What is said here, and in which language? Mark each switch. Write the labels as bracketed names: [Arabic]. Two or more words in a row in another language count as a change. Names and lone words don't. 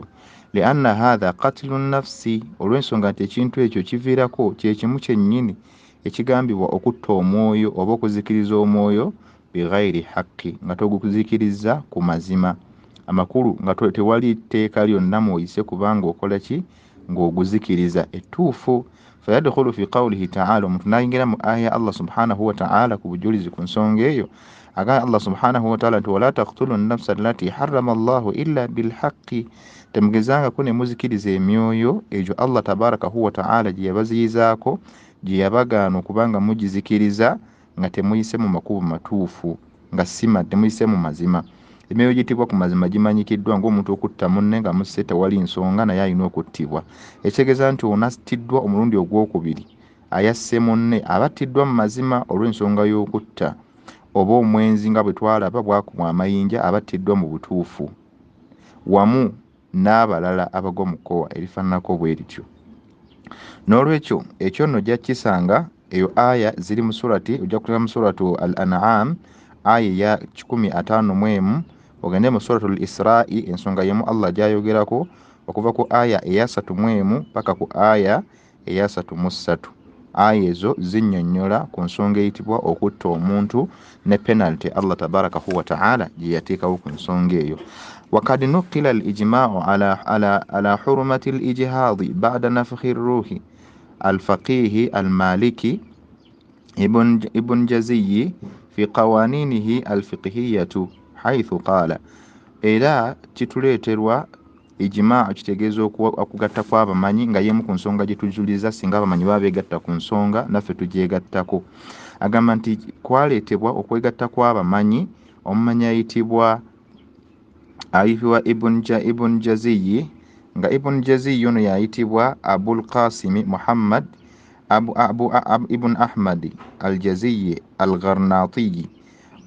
[Arabic] لأن هذا قتل نفس, [Ganda] olw'ensonga nti ekintu ekyo kiviirako kye kimu kyennyini ekigambibwa okutta omwoyo oba okuzikiriza omwoyo [Arabic] بغير حق, [Ganda] nga toguzikiriza ku mazima amakulu, nga tewali tteeka lyonna mw'oyise kubanga okola ki, ng'oguzikiriza ettuufu. [Arabic] فيدخل في قوله تعالى, [Ganda] omuntu n'ayingira mu aya [Arabic] الله سبحانه وتعالى [Ganda] ku bujulizi ku nsonga eyo. Agamba [Arabic] الله سبحانه وتعالى [Ganda] nti [Arabic] ولا تقتلوا النفس التي حرم الله إلا بالحق, [Ganda] temugezangako ne muzikiriza emyoyo egyo [Arabic] الله تبارك وتعالى [Ganda] gye yabaziyizaako, gye yabagaana okubanga mugizikiriza nga temuyise mu makubo matuufu, nga temuyise mu mazima. Emyoyo gitibwa ku mazima gimanyikiddwa ng'omuntu okutta munne nga musse tewali nsonga naye alina okuttibwa. Ekitegeeza nti ono attiddwa omulundi ogwokubiri ayasse munne aba attiddwa mu mazima olw'ensonga y'okutta, oba omwenzi nga bwe twalaba bwakubwa amayinja aba attiddwa mu butuufu, wamu n'abalala abagwa mu kkowa erifaananako bwe lityo. N'olwekyo ekyo nno ojja kukisanga eyo aya ziri mu surati, ojja kulaba mu suratu al-An'am aya ya 151, ogende mu suratu al-Isra'i ensonga yemu Allah gy'ayogerako okuva ku aya eya 31 paka ku aya eya 33. Aya ezo zinnyonnyola ku nsonga eyitibwa okutta omuntu ne penalty [Arabic] الله تبارك وتعالى [Ganda] gye yateekawo ku nsonga eyo. [Arabic] وقد نقل الإجماع على حرمة الإجهاض بعد نفخ الروح. الفقيه المالكي ابن, جزي في قوانينه الفقهية حيث قال [Ganda] era kituleeterwa ijmaa kitegeeza okugatta kw'abamanyi nga yemu ku nsonga gye tujuliza singa abamanyi baba beegatta ku nsonga naffe tugyegattako. Agamba nti kwaleetebwa okwegatta kw'abamanyi. Omumanyi ayitibwa Ibn Jaziyi, nga Ibn Jaziyi ono yayitibwa Abul Qasim Muhammad Ibn Ahmad al-Jaziyi al-Gharnatiyi.